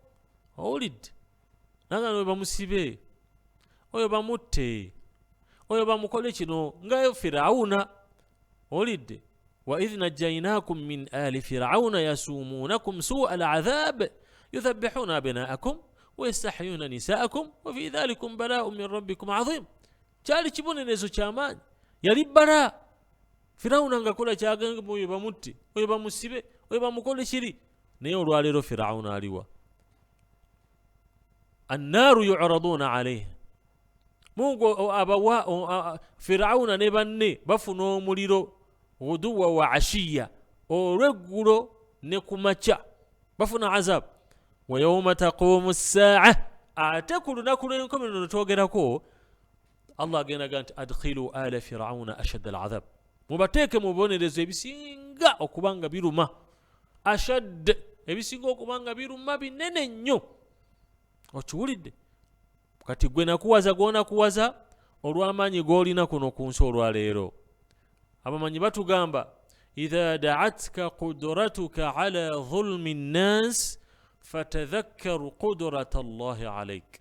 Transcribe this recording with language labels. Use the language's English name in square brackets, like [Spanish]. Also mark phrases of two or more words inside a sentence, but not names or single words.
[Ganda] Owulidde nanga we bamusibe oyo bamutte oyo bamukole kino nga Firawuna. [Arabic] Owulidde وإذ نجيناكم من آل فرعون يسومونكم سوء العذاب يذبحون أبناءكم ويستحيون نساءكم وفي ذلكم بلاء من ربكم عظيم. [Ganda] Kyali kibonerezo ky'amaanyi yali bala Firawuna ngakola kyagamba oyo bamutte oyo bamusibe oyo bamukole kiri. Naye olwaleero Firawuna aliwa [Arabic] النار يعرضون عليها [Ganda] Mungu abawa Firawuna ne banne bafuna omuliro [Arabic] غدوا وعشيا [Ganda] olweggulo ne kumakya bafuna azab. [Arabic] ويوم تقوم الساعة [Ganda] ate ku lunaku lw'enkomerero twogerako Allah agenda nti [Arabic] أدخلوا آل فرعون أشد العذاب [Ganda] mubateeke mu bibonerezo ebisinga okubanga biruma ashad ebisinga okubanga biruma binene nnyo. Okiwulidde? Kati gwe nakuwaza gw'onakuwaza olw'amaanyi g'olina kuno ku nsi olwaleero. Abamanyi batugamba [Arabic] إذا دعتك قدرتك على ظلم الناس فتذكر قدرة الله عليك.